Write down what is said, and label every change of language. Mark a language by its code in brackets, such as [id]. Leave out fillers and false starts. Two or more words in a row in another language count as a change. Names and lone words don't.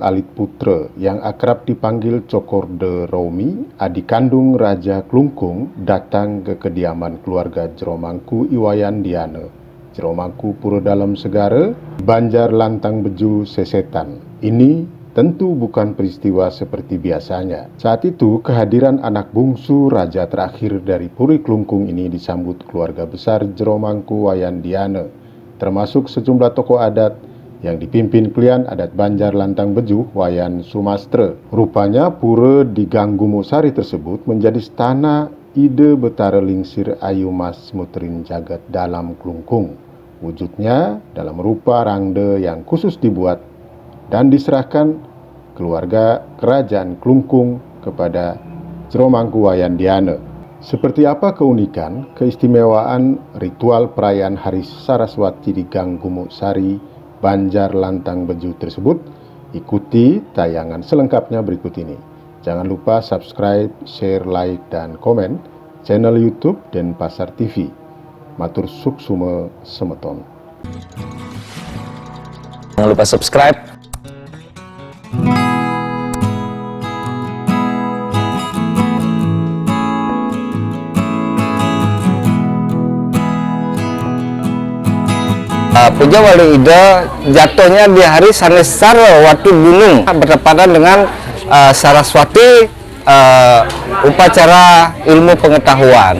[id] Alit Putra yang akrab dipanggil Cokorde Romi, adik kandung Raja Klungkung, datang ke kediaman keluarga Jeromangku Iwayan Diana, Jeromangku Pura Dalam Segara, Banjar Lantang Beju, Sesetan. Ini tentu bukan peristiwa seperti biasanya. Saat itu, kehadiran anak bungsu raja terakhir dari Puri Klungkung ini disambut keluarga besar Jeromangku Wayan Diana, termasuk sejumlah tokoh adat yang dipimpin klien adat Banjar Lantang Beju, Wayan Sumastra. Rupanya pura di Gang Gumuk Sari tersebut menjadi stana Ida Betara Lingsir Ayu Mas Miterin Jagat dalam Klungkung. Wujudnya dalam rupa rangda yang khusus dibuat dan diserahkan keluarga kerajaan Klungkung kepada Jeromangku Wayan Diana. Seperti apa keunikan, keistimewaan ritual perayaan Hari Saraswati di Gang Gumuk Sari, Banjar Lantang Beju tersebut? Ikuti tayangan selengkapnya berikut ini. Jangan lupa [en] subscribe, share, like, [id] dan komen channel YouTube Denpasar TV. [ban] Matur suksume semeton. [id] Jangan lupa subscribe. Puja Wali Ida jatuhnya di hari Sanesar waktu gunung bertepatan dengan Saraswati upacara ilmu pengetahuan.